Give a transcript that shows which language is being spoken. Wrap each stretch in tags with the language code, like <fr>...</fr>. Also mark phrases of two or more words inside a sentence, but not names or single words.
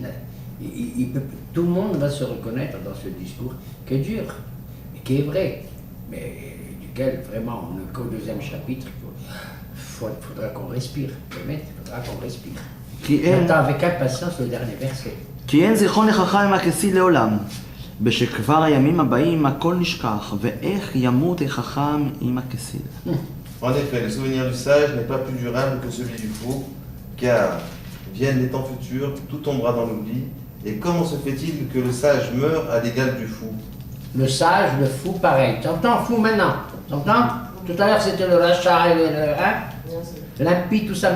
<fr>Tout le monde va se reconnaître dans ce discours qui est dur, et qui est vrai, mais duquel vraiment, on est qu'au deuxième chapitre, il faudra qu'on respire. Il faudra qu'on respire. J'attends avec impatience le dernier verset.</fr> <he>כי אין זיכרון לחכם עם הכסיל לעולם. בשכבר הימים הבאים הכל נשכח, ואיך ימות החכם עם הכסיל.</he> <fr>En effet, le souvenir du sage n'est pas plus durable que celui du fou, car viennent les temps futurs, tout tombera dans l'oubli. Et comment se fait-il que le sage meure à l'égal du fou? Le sage, le fou, pareil. Tu entends fou maintenant? Tu entends? Tout à l'heure c'était le rachat et l'impie, tout ça.</fr>